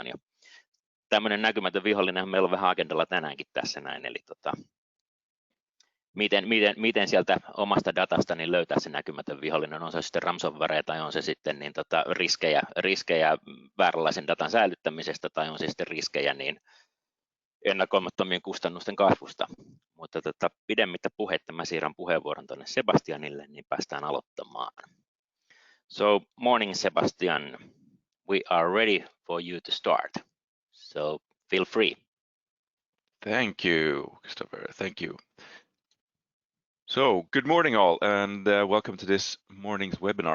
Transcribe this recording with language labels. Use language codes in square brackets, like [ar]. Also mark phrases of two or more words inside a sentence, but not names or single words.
[fi] Ja tämmöinen näkymätön vihollinen meillä on vähän agendalla tänäänkin tässä näin, eli miten sieltä omasta datasta niin löytää se näkymätön vihollinen, on se sitten ransomware tai on se sitten niin riskejä vääränlaisen datan säilyttämisestä tai on se sitten riskejä niin ennakoimattomien kustannusten kasvusta. Mutta pidemmittä puhetta mä siirrän puheenvuoron tuonne Sebastianille, niin päästään aloittamaan. [en] So, morning Sebastian, we are ready for you to start. So, feel free. Thank you, Christopher. Thank you. So, good morning all, and welcome to this morning's webinar.